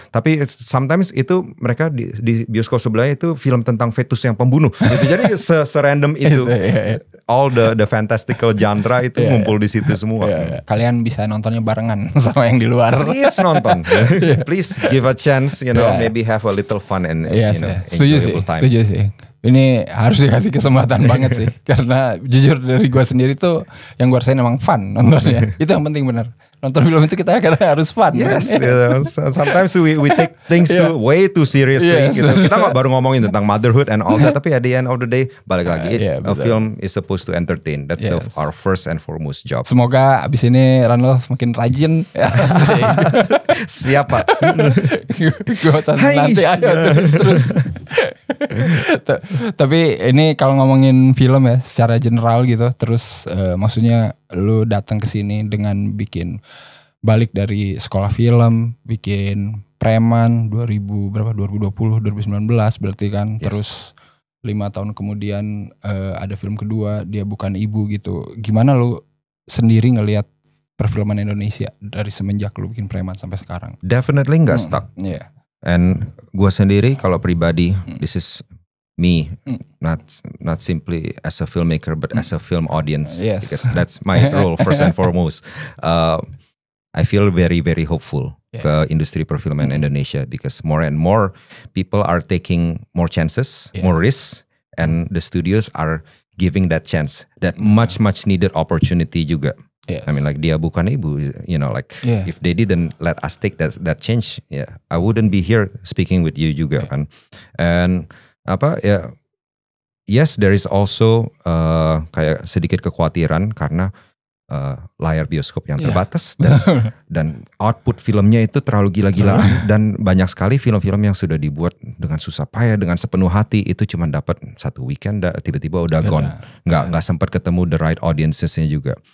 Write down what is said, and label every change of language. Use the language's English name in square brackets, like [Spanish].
[Indonesian] Tapi [English] sometimes [Indonesian] itu mereka di bioskop sebelahnya itu film tentang fetus yang pembunuh. Gitu. Jadi serandom itu. [English] All the fantastical genre [Indonesian] itu ngumpul di situ semua. Kalian bisa nontonnya barengan sama yang di luar. [English] Please [Indonesian] nonton. [English] Please give a chance, maybe have a little fun and enjoyable time. [Indonesian] Setuju sih. Ini harus dikasih kesempatan banget sih. Karena jujur dari gue sendiri tuh yang gue rasain emang fun nontonnya. Itu yang penting benar. Nonton film itu kita harus fun. [English] Yes, sometimes we take things way too seriously. [Indonesian] Gitu. Kita nggak baru ngomongin tentang [English] motherhood and all that, [Indonesian] tapi [English] at the end of the day [Indonesian] balik lagi, [English] a film is supposed to entertain. That's our first and foremost job. [Indonesian] Semoga abis ini Ranulf makin rajin. Siapa? Gue nanti ayo terus. Tapi ini kalau ngomongin film ya secara general gitu, terus maksudnya lu datang ke sini dengan bikin balik dari sekolah film, bikin Preman 2020 2019 berarti kan. Terus 5 tahun kemudian ada film kedua, Dia Bukan Ibu gitu. Gimana lu sendiri ngelihat perfilman Indonesia dari semenjak lu bikin Preman sampai sekarang? [English] Definitely [Indonesian] nggak [English] stuck. And [Indonesian] gue sendiri kalau pribadi, [English] this is me, not simply as a filmmaker, but as a film audience, because that's my role first and foremost. I feel very hopeful [Indonesian] ke industri perfilman Indonesia, [English] because more and more people are taking more chances, more risks, and the studios are giving that chance, that much needed opportunity [Indonesian] juga. [English] I mean, like Dia Bukan Ibu, if they didn't let us take that change, I wouldn't be here speaking with you [Indonesian] juga kan. [English] And yes, there is also [Indonesian] kayak sedikit kekhawatiran karena layar bioskop yang terbatas dan output filmnya itu terlalu gila-gilaan, dan banyak sekali film-film yang sudah dibuat dengan susah payah, dengan sepenuh hati, itu cuma dapat satu weekend tiba-tiba udah gone, nggak sempat ketemu [English] the right audiences- [Indonesian] nya juga.